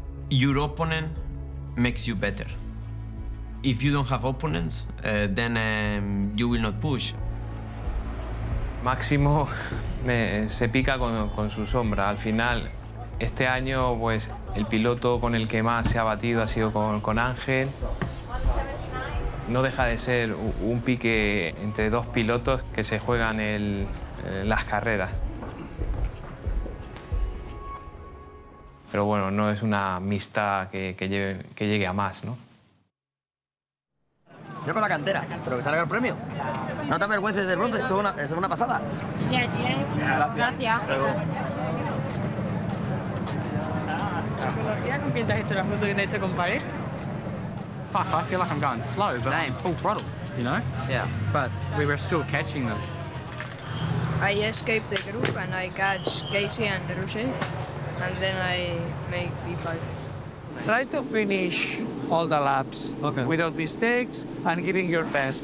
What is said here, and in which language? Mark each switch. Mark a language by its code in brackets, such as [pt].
[en] Your opponent makes you better. If you don't have opponents, then you will not push. [es] Máximo se pica con su sombra. Al final, este año, pues, el piloto con el que más se ha batido ha sido con Ángel. No deja de ser un pique entre dos pilotos que se juegan las carreras. Pero bueno, no es una amistad que llegue a más, ¿no? Yo con la cantera, pero que salga el premio. No te avergüences del bronce, esto es una pasada. Gracias. ¿Con quién te has hecho la foto que te has hecho con Pared? [en] Fuck, I feel like I'm going slow, but I'm full throttle, you know? Yeah. But we were still catching them. I escaped the group and I catch Casey and Roger, and then I make P5. Try to finish all the laps without mistakes and giving your best.